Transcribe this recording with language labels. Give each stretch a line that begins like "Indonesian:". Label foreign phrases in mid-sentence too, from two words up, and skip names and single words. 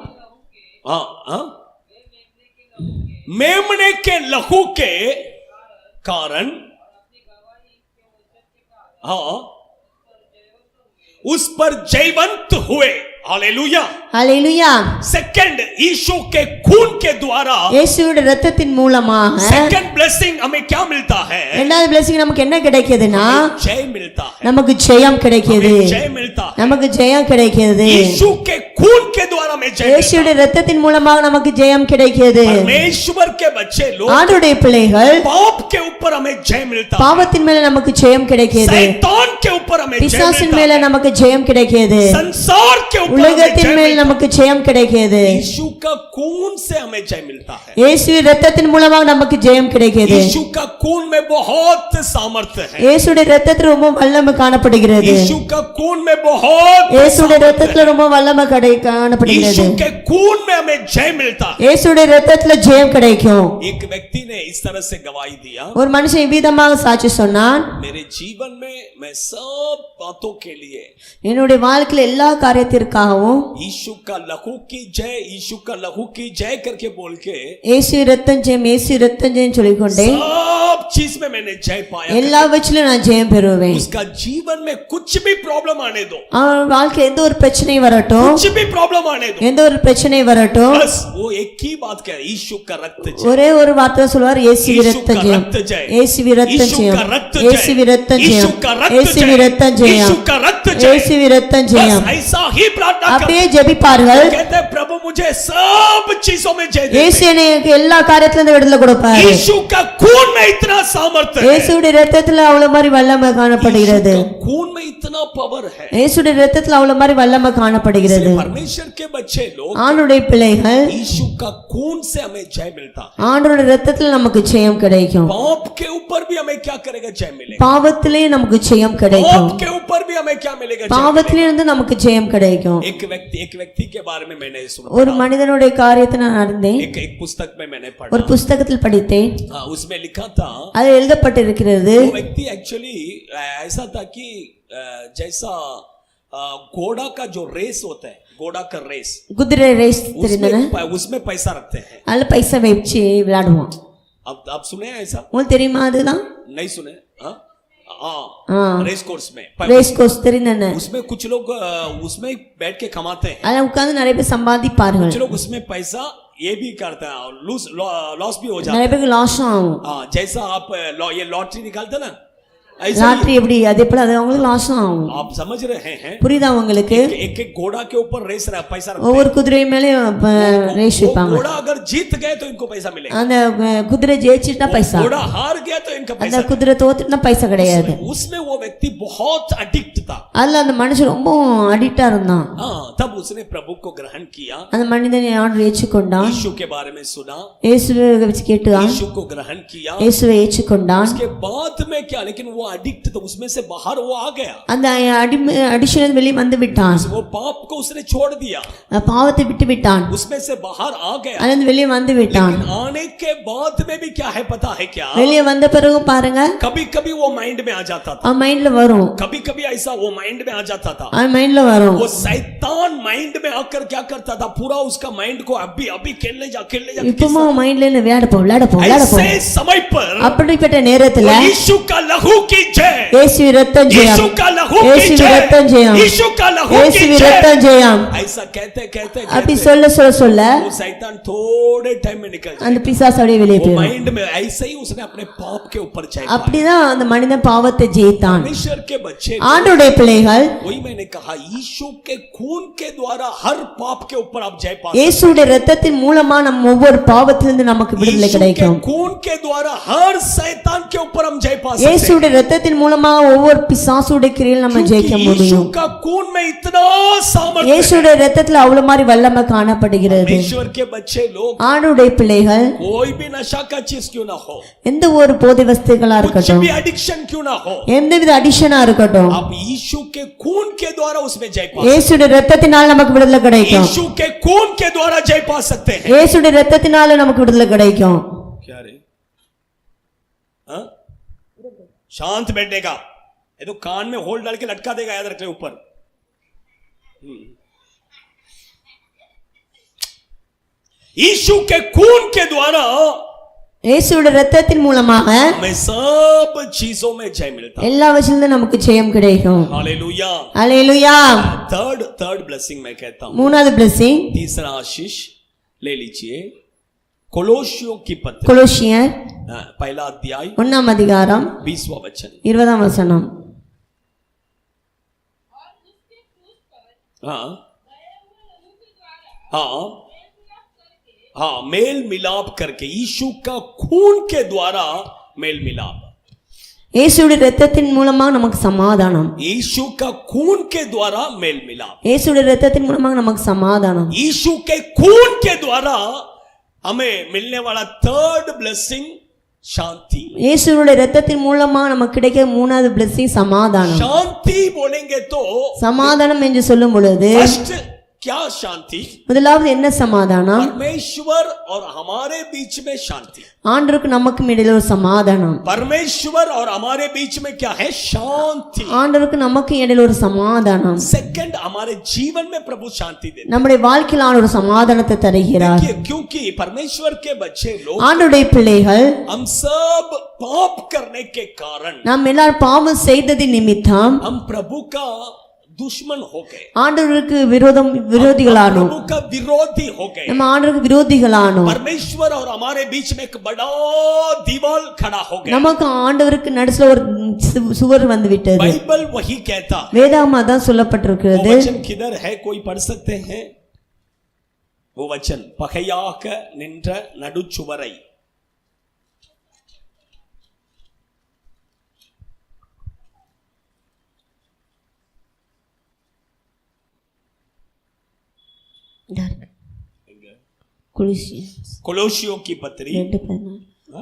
Hindi: मेमने के लहू के कारण उस पर जयवंत हुए हालेलुया हालेलुया सेकंड यीशु के खून के द्वारा
Tamil: இயேசுவின் இரத்தத்தின் மூலமாக
English: second blessing
Hindi: हमें क्या मिलता है
Tamil: இரண்டாவது blessing நமக்கு என்ன கிடைக்குதுன்னா
Hindi: जय मिलता है
Tamil: நமக்கு ஜெயம் கிடைக்குது
Hindi: जय मिलता है
Tamil: நமக்கு ஜெயம் கிடைக்குது
Hindi: यीशु के खून के द्वारा हमें जय
Tamil: இயேசுவின் இரத்தத்தின் மூலமாக நமக்கு ஜெயம் கிடைக்குது
Hindi: परमेश्वर के बच्चे लोग
Tamil: ஆண்டவருடைய பிள்ளைகள்
Hindi: पाप के ऊपर हमें जय मिलता है
Tamil: பாவத்தின் மேல நமக்கு ஜெயம் கிடைக்குது
Hindi: शैतान के ऊपर हमें जय
Tamil: பிசாசின்
Hindi: मिलता
Tamil: மேல
Hindi: है
Tamil: நமக்கு ஜெயம் கிடைக்குது
Hindi: संसार के ऊपर हमें
Tamil: உலகத்தின்
Hindi: जय
Tamil: மேல்
Hindi: मिलता
Tamil: நமக்கு ஜெயம் கிடைக்குது
Hindi: है यीशु का खून से हमें जय मिलता है
Tamil: இயேசுவின் இரத்தத்தின் மூலமாக நமக்கு ஜெயம் கிடைக்குது
Hindi: यीशु का खून में बहुत सामर्थ्य है
Tamil: இயேசுடைய இரத்தத்துல ரொம்ப வல்லமை காணப்படுகிறது
Hindi: यीशु का खून में बहुत
Tamil: இயேசுடைய இரத்தத்துல ரொம்ப வல்லமை காணப்படுகிறது
Hindi: यीशु के खून में हमें जय मिलता है
Tamil: இயேசுடைய இரத்தத்துல ஜெயம் கிடைக்கும்
Hindi: एक व्यक्ति ने इस तरह से गवाही दिया
Tamil: ஒரு மனுஷன் இவ்விதமாக சாட்சி சொன்னான்
Hindi: मेरे जीवन में मैं सब बातों के लिए
Tamil: என்னுடைய வாழ்க்கையில எல்லா காரியத்திற்காகவும்
Hindi: यीशु का लहू की जय यीशु का लहू की जय करके बोल के
Tamil: இயேசு இரத்தம் ஜெயம் இயேசு இரத்தம் ஜெயம் சொல்லிக்கொண்டே
Hindi: सब चीज में मैंने जय पाया
Tamil: எல்லாவற்றிலும் நான் ஜெயம் பெறுவேன்
Hindi: उसका जीवन में कुछ भी प्रॉब्लम आने दो
Tamil: அவன் வாழ்க்கை எந்த ஒரு பிரச்சனை வரட்டும்
Hindi: कुछ भी प्रॉब्लम आने दो
Tamil: எந்த ஒரு பிரச்சனை வரட்டும்
Hindi: बस वो एक ही बात कह रहा है यीशु का रक्त जय
Tamil: ஒரே ஒரு வார்த்தை சொல்வார் இயேசு
Hindi: यीशु
Tamil: இரத்தம்
Hindi: का
Tamil: ஜெயம்
Hindi: रक्त जय
Tamil: இயேசு இரத்தம்
Hindi: यीशु
Tamil: ஜெயம்
Hindi: का रक्त
Tamil: இயேசு
Hindi: जय
Tamil: இரத்தம்
Hindi: यीशु
Tamil: ஜெயம்
Hindi: का रक्त
Tamil: இயேசு
Hindi: जय
Tamil: இரத்தம் ஜெயம்
Hindi: यीशु का रक्त जय
Tamil: இயேசு இரத்தம் ஜெயம்
Hindi: बस ऐसा ही प्रार्थना कर
Tamil: அப்படியே ஜெபிப்பார்கள்
Hindi: कहते हैं प्रभु मुझे सब चीजों में जय दे
Tamil: இயேசு எனக்கு எல்லா காரியத்திலும் இருந்து விடுதலை கொடுப்பாரு
Hindi: यीशु का खून में इतना सामर्थ्य है
Tamil: இயேசுடைய இரத்தத்துல அவ்வளவு மாதிரி வல்லமை காணப்படுகிறது
Hindi: यीशु का खून में इतना पावर है
Tamil: இயேசுடைய இரத்தத்துல அவ்வளவு மாதிரி வல்லமை காணப்படுகிறது
Hindi: इसलिए परमेश्वर के बच्चे लोग
Tamil: ஆண்டவருடைய பிள்ளைகள்
Hindi: यीशु का खून से हमें जय मिलता है
Tamil: ஆண்டவருடைய இரத்தத்துல நமக்கு ஜெயம் கிடைக்கும்
Hindi: पाप के ऊपर भी हमें क्या करेगा जय मिलेगा
Tamil: பாவத்திலே நமக்கு ஜெயம் கிடைக்கும்
Hindi: पाप के ऊपर भी हमें क्या मिलेगा जय
Tamil: பாவத்திலே இருந்து நமக்கு ஜெயம் கிடைக்கும்
Hindi: मिलेगा। एक व्यक्ति के बारे में मैंने सुना
Tamil: ஒரு மனிதனுடைய காரியத்தை நான் அறிந்தேன்
Hindi: एक पुस्तक में मैंने
Tamil: ஒரு
Hindi: पढ़ा
Tamil: புஸ்தகத்தில் படித்தேன்
Hindi: उसमें लिखा था
Tamil: அது எழுதப்பட்டிருக்கிறது
Hindi: वो व्यक्ति एक्चुअली ऐसा था कि जैसा घोड़ा का जो रेस होता है घोड़ा का रेस
Tamil: குதிரை ரேஸ் தெரியுதுன்னு
Hindi: उसमें पैसा रखते हैं
Tamil: அதுல பைசா வச்சு விளையாடுவோம்
Hindi: अब आप सुने हैं ऐसा
Tamil: உங்களுக்கு தெரியுமா அதுதான்
Hindi: नहीं सुने हाँ
English: race course
Hindi: में
English: race course
Tamil: தெரியுதானே
Hindi: उसमें कुछ लोग उसमें बैठ के कमाते हैं
Tamil: அதுல உட்கார்ந்து நிறைய பேர் சம்பாதிப்பார்கள்
Hindi: कुछ लोग उसमें पैसा ये भी करते हैं और लॉस भी हो जाता
Tamil: நிறைய பேருக்கு லாஸும் ஆகும்
Hindi: है जैसा आप ये लॉटरी निकालते ना ऐसा
Tamil: லாட்டரி எப்படி அதே போல அது அவங்களுக்கு லாஸும் ஆகும்
Hindi: आप समझ रहे हैं
Tamil: புரியுதா உங்களுக்கு
Hindi: एक एक घोड़ा के ऊपर रेस पैसा रखते
Tamil: ஒவ்வொரு குதிரை மேலயும் ரேஸ்
Hindi: हैं
Tamil: வைப்பாங்க
Hindi: घोड़ा अगर जीत गए तो इनको पैसा मिलेगा
Tamil: அந்த குதிரை ஜெயிச்சிட்டா பைசா
Hindi: घोड़ा हार गया तो इनका
Tamil: அந்த
Hindi: पैसा
Tamil: குதிரை தோத்துட்டா பைசா கிடையாது
Hindi: उसमें वो व्यक्ति बहुत अडिक्ट था
Tamil: அதுல அந்த மனுஷன் ரொம்ப அடிக்டா இருந்தான்
Hindi: तब उसने प्रभु को ग्रहण किया
Tamil: அந்த மனிதனை ஆண்டு ஏற்றுக்கொண்டான்
Hindi: यीशु के बारे में सुना
Tamil: இயேசுவை வச்சு கேட்டான்
Hindi: यीशु को ग्रहण किया
Tamil: இயேசுவை ஏற்றுக்கொண்டான்
Hindi: उसके बाद में क्या लेकिन वो अडिक्ट था उसमें से बाहर वो आ गया
Tamil: அந்த அடிஷன் வெளியே வந்து விட்டான்
Hindi: वो पाप को उसने छोड़ दिया
Tamil: பாவத்தை விட்டு விட்டான்
Hindi: उसमें से बाहर आ गया
Tamil: அதுல வெளியே வந்து விட்டான்
Hindi: लेकिन आने के बाद में भी क्या है पता है क्या
Tamil: வெளியே வந்த பிறகு பாருங்க
Hindi: कभी कभी वो माइंड में आ जाता था
Tamil: அவன் மைண்ட்ல வரும்
Hindi: कभी कभी ऐसा वो माइंड में आ जाता था
Tamil: அவன் மைண்ட்ல வரும்
Hindi: वो शैतान माइंड में आकर क्या करता था पूरा उसका माइंड को अभी अभी खेलने जा
Tamil: இப்பவும் அவன் மைண்ட்ல விளையாட போ
Hindi: ऐसे समय पर
Tamil: அப்படிப்பட்ட நேரத்துல
Hindi: यीशु का लहू की जय,
Telugu: యేసు రక్తం జయం,
Hindi: यीशु का लहू की
Telugu: యేసు రక్తం
Hindi: जय,
Telugu: జయం,
Hindi: यीशु का लहू
Telugu: యేసు
Hindi: की ரக்తం जय।
Tamil: ஜெயம்.
Hindi: ऐसा कहते कहते
Tamil: அப்படி
Hindi: कहते
Tamil: சொல்ல சொல்ல சொல்ல
Hindi: वो शैतान थोड़े टाइम में निकल
Tamil: அந்த
Hindi: जाए।
Tamil: பிசாசு அப்படியே வெளியே
Hindi: वो
Tamil: போயிடும்.
Hindi: माइंड में ऐसे ही उसने अपने पाप के ऊपर जय पाई।
Tamil: அப்படிதான் அந்த மனிதன் பாவத்தை ஜெயித்தான்.
Hindi: परमेश्वर के बच्चे,
Tamil: ஆண்டவருடைய பிள்ளைகள்
Hindi: वही मैंने कहा, यीशु के खून के द्वारा हर पाप के ऊपर आप जय पा सकते
Tamil: இயேசுடைய இரத்தத்தின் மூலமா நம்ம ஒவ்வொரு பாவத்திலிருந்து நமக்கு
Hindi: हैं।
Tamil: விடுதலை
Hindi: यीशु के
Tamil: கிடைக்கும்.
Hindi: खून के द्वारा हर शैतान के ऊपर हम जय पा सकते हैं।
Tamil: இயேசுடைய இரத்தத்தின் மூலமா ஒவ்வொரு பிசாசுடைய கிரியையில் நம்ம ஜெயிக்க
Hindi: क्योंकि यीशु
Tamil: முடியும்.
Hindi: का खून में इतना सामर्थ्य है।
Tamil: இயேசுடைய இரத்தத்துல அவ்வளவு மாதிரி வல்லமை காணப்படுகிறது.
Hindi: परमेश्वर के बच्चे लोग,
Tamil: ஆண்டவருடைய பிள்ளைகள்
Hindi: कोई भी नशा का चीज क्यों ना हो,
Tamil: எந்த ஒரு போதை வஸ்துகளா
Hindi: कुछ
Tamil: இருக்கட்டும்,
Hindi: भी एडिक्शन क्यों ना हो,
Tamil: எந்தவித அடிஷனா இருக்கட்டும்,
Hindi: आप यीशु के खून के द्वारा उसमें जय पा सकते
Tamil: இயேசுடைய இரத்தத்தினால் நமக்கு விடுதலை
Hindi: हैं।
Tamil: கிடைக்கும்.
Hindi: यीशु के खून के द्वारा जय पा सकते हैं।
Tamil: இயேசுடைய இரத்தத்தினால நமக்கு விடுதலை கிடைக்கும்.
Hindi: क्या रे? हाँ? शांत बैठने का, ये तो कान में होल डाल के लटका देगा, याद रख ले ऊपर। यीशु के खून के द्वारा
Tamil: இயேசுடைய இரத்தத்தின் மூலமாக
Hindi: हमें सब चीजों में जय मिलता है।
Tamil: எல்லா விஷயத்திலும் நமக்கு ஜெயம் கிடைக்கும்.
Hindi: हालेलुया।
Tamil: அல்லேலூயா.
English: third blessing
Hindi: मैं कहता हूं,
Tamil: மூணாவது blessing
Hindi: तीसरा आशीष ले लीजिए। कोलोसियों की पत्री,
Tamil: கொலோசியர்
Hindi: पहला अध्याय
Tamil: 1ஆம் அதிகாரம்
Hindi: 20वां वचन।
Tamil: 20ஆம் வசனம்.
Hindi: हाँ हाँ हाँ, मेल मिलाप करके, यीशु का खून के द्वारा मेल मिलाप,
Tamil: இயேசுடைய இரத்தத்தின் மூலமாக நமக்கு சமாதானம்.
Hindi: यीशु का खून के द्वारा मेल मिलाप,
Tamil: இயேசுடைய இரத்தத்தின் மூலமாக நமக்கு சமாதானம்.
Hindi: यीशु के खून के द्वारा हमें मिलने वाला
English: third blessing
Hindi: शांति।
Tamil: இயேசுடைய இரத்தத்தின் மூலமாக நமக்கு கிடைக்கிற மூணாவது blessing சமாதானம்.
Hindi: शांति बोलेंगे तो
Tamil: சமாதானம் என்று சொல்லும் பொழுது
Hindi: फर्स्ट क्या शांति?
Tamil: முதலாவது என்ன சமாதானம்?
Hindi: परमेश्वर और हमारे बीच में शांति।
Tamil: ஆண்டவருக்கு நமக்கும் இடையில ஒரு சமாதானம்.
Hindi: परमेश्वर और हमारे बीच में क्या है? शांति।
Tamil: ஆண்டவருக்கு நமக்கும் இடையில ஒரு சமாதானம்.
Hindi: सेकंड, हमारे जीवन में प्रभु शांति देते हैं।
Tamil: நம்முடைய வாழ்க்கையில் ஆண்டவர் ஒரு சமாதானத்தை தருகிறார்.
Hindi: देखिए, क्योंकि परमेश्वर के बच्चे लोग,
Tamil: ஆண்டவருடைய பிள்ளைகள்
Hindi: हम सब पाप करने के कारण
Tamil: நாம் எல்லாரும் பாவம் செய்ததின் நிமித்தம்
Hindi: हम प्रभु का दुश्मन हो गए,
Tamil: ஆண்டவருக்கு விரோதிகளானோம்.
Hindi: प्रभु का विरोधी हो गए।
Tamil: நம்ம ஆண்டவருக்கு விரோதிகளானோம்.
Hindi: परमेश्वर और हमारे बीच में एक बड़ा दीवार खड़ा हो गया।
Tamil: நமக்கு ஆண்டவருக்கு நடுவுல ஒரு சுவர் வந்து விட்டது.
Hindi: बाइबल वही कहता।
Tamil: வேதாகமம் தான் சொல்லப்பட்டிருக்கிறது.
Hindi: वो वचन किधर है? कोई पढ़ सकते हैं वो वचन?
Tamil: பகையாக நின்ற நடுச்சுவரை,
Hindi: कोलोसियों की पत्री, हाँ?